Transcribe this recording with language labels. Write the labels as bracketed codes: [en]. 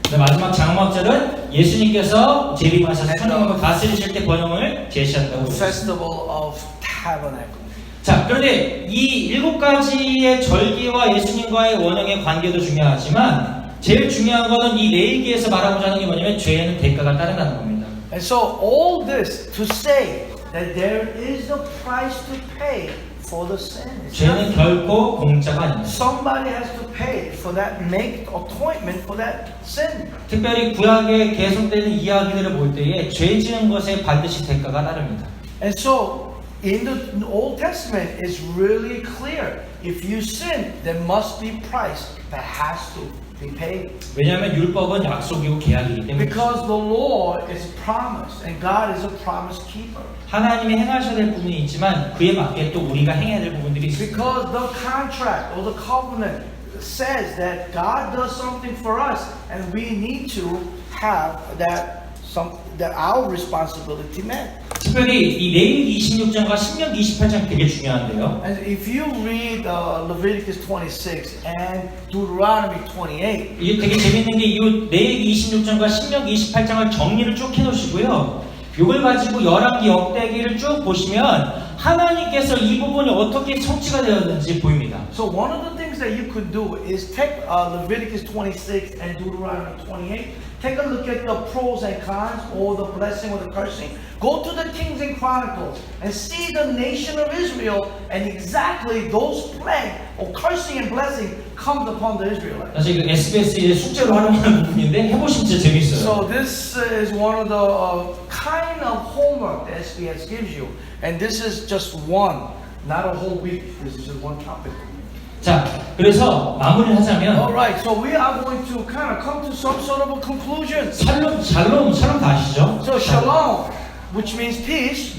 [ko] 마지막 장막절은 예수님께서 재림하셔서 천국을 다스리실 때 번영을 제시한다고 [en] The [ko] 했습니다. [en] festival of tabernacle. [ko] 자, 그런데 이 7가지의 절기와 예수님과의 원형의 관계도 중요하지만 제일 중요한 것은 이 레위기에서 말하고자 하는 게 뭐냐면 죄에는 대가가 따른다는 겁니다. [en] And so all this to say that there is a price to pay for the sin. [ko] 죄는 결코 공짜가 아닙니다. [en] Somebody has to pay for that, make atonement for that sin. [ko] 특별히 구약에 계속되는 이야기들을 볼 때에 죄 지은 것에 반드시 대가가 따릅니다. [en] And so in the Old Testament it's really clear. If you sin, there must be price that has to be paid. [ko] 왜냐하면 율법은 약속이고 계약이기 때문에. [en] Because the law is promise and God is a promise keeper. [ko] 하나님이 행하셔야 될 부분이 있지만 그에 맞게 또 우리가 행해야 될 부분들이 있습니다. [en] Because the contract or the covenant says that God does something for us, and we need to have that our responsibility met. [ko] 특별히 이 레위기 26장과 신명기 28장 되게 중요한데요. [en] And if you read Leviticus 26 and Deuteronomy 28, [ko] 이게 되게 재밌는 게 이 레위기 26장과 신명기 28장을 정리를 쭉 해놓으시고요. 이걸 가지고 열왕기 역대기를 쭉 보시면 하나님께서 이 부분이 어떻게 성취가 되었는지 보입니다. [en] so one of the things that you could do is take Leviticus 26 and Deuteronomy 28, take a look at the pros and cons, or the blessing or the cursing. Go to the Kings and Chronicles and see the nation of Israel, and exactly those plagues or cursing and blessing comes upon the Israelites. [ko] 사실 그 SBS의 숙제로 활용하는 부분인데 해보시면 진짜 재밌어요. [en] So this is one of the kind of homework that SBS gives you, and this is just one, not a whole week. This is just one topic. [ko] 자, 그래서 마무리를 하자면 [en] All right, so we are going to kind of come to some sort of a conclusion. [ko] 샬롬 다 아시죠? [en] So shalom, which means peace.